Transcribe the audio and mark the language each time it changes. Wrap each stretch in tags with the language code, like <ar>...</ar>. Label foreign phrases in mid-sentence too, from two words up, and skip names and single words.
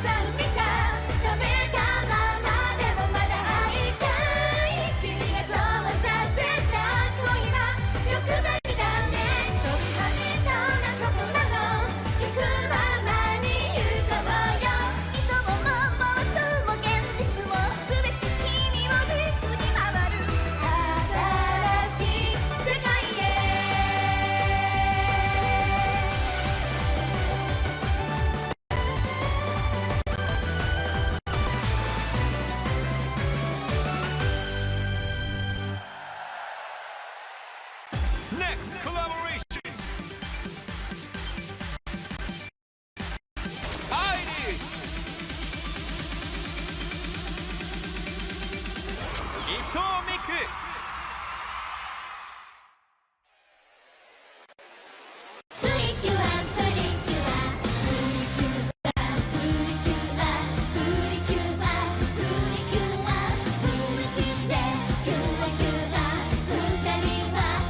<ja>さん見た冷めたままでもまだ会いたい君がそうさせた恋は欲張りだね飛び跳ねそうなところの行くままに行こうよ理想も妄想も現実も全て君を軸に回る新しい世界へ</ja> <en>Next collaboration. Heidi.</en> <tl>Ito Miku.</tl> <ja>プリキュアプリキュアプリキュアプリキュアプリキュアプリキュアプリキュアキュアキュア二人は</ja>